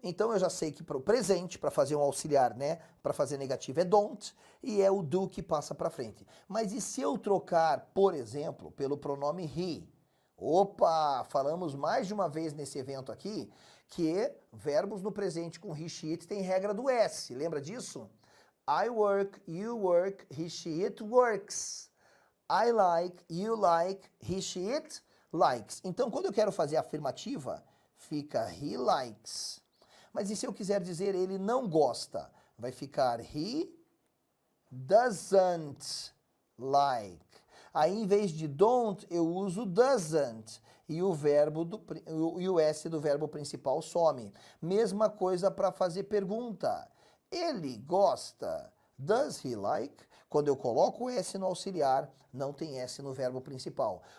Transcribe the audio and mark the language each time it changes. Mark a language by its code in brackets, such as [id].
[pt] Então eu já sei que para o presente, para fazer um auxiliar, né? Para fazer negativo é don't e é o do que passa para frente. Mas e se eu trocar, por exemplo, pelo pronome he? Opa, falamos mais de uma vez nesse evento aqui que verbos no presente com he, she, it tem regra do S. Lembra disso? [en] I work, you work, he, she, it works. I like, you like, he, she, it likes. [pt] Então, quando eu quero fazer a afirmativa, fica [en] he likes. [pt] Mas e se eu quiser dizer ele não gosta? Vai ficar [en] he doesn't like. [pt] Aí, em vez de don't, eu uso doesn't. E o S do verbo principal some. Mesma coisa para fazer pergunta. Ele gosta. [en] Does he like? [pt] Quando eu coloco o S no auxiliar, não tem S no verbo principal.